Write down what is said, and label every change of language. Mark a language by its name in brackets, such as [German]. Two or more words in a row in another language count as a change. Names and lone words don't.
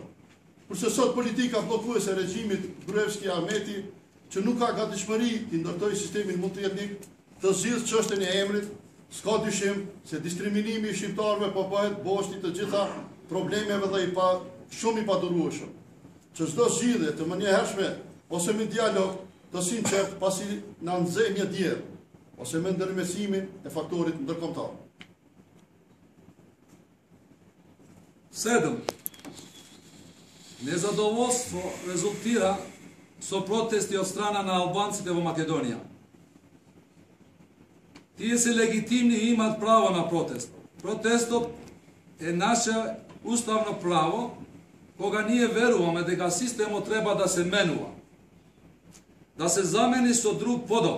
[Albanian] Kurse sot politika bllokuese e regjimit Gruevski Ahmeti, që nuk ka gatishmëri të ndërtojë sistemin multietnik, të zgjidhë çështjen e emrit, s'ka dyshim se diskriminimi i shqiptarëve po bëhet boshti të gjitha problemeve dhe shumë i padurueshëm, që çdo zgjidhje të menjëhershme ose me dialog të sinqert pasi na nxeh një djerë, ose me ndërmesimin e faktorit ndërkombëtar. [Macedonian] 7. Незадоволство резултира со протести од страна на албанците во Македонија. Тие се легитимни и имаат право на протест. Протестот е наше уставно право, кога ние веруваме дека системот треба да се менува, да се замени со друг подобар.